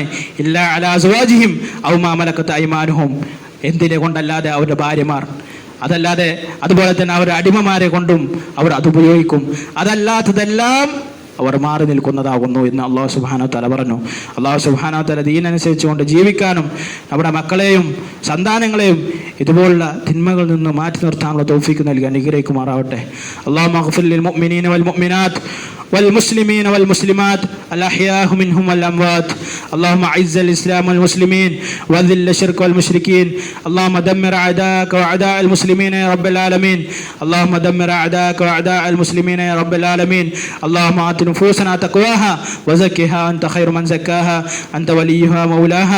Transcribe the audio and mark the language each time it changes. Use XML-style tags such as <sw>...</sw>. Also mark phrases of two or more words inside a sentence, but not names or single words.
<ar>إلا على أزواجهم أو ما ملكت أيمانهم,</ar> <ml>എന്തിനെ കൊണ്ടല്ലാതെ അവരുടെ ഭാര്യമാർ, അതല്ലാതെ അതുപോലെ തന്നെ അവരുടെ അടിമമാരെ കൊണ്ടും അവർ അത് ഉപയോഗിക്കും. അതല്ലാത്തതെല്ലാം അവർ മാറി നിൽക്കുന്നതാകുന്നു എന്ന്</ml> <ar>الله سبحانه وتعالى</ar> <ml>പറഞ്ഞു.</ml> <ar>الله سبحانه وتعالى</ar> <ml>ദീനനുസരിച്ചുകൊണ്ട് ജീവിക്കാനും നമ്മുടെ മക്കളെയും സന്താനങ്ങളെയും ഇതുപോലുള്ള തിന്മകളിൽ നിന്ന് മാറ്റി നിർത്താനുള്ള തൗഫീഖ് നൽകി അനുഗ്രഹിക്കുമാറാവട്ടെ.</ml> <ar>اللهم اغفر للمؤمنين والمؤمنات والمسلمين والمسلمات الأحياء منهم والأموات. اللهم أعز الإسلام والمسلمين وذل الشرك والمشركين. اللهم دمر أعداءك وأعداء المسلمين يا رب العالمين. اللهم دمر أعداءك وأعداء المسلمين يا رب العالمين. اللهم آت نفوسنا تقواها وزكها أنت خير من زكاها أنت وليها مولاها.</ar>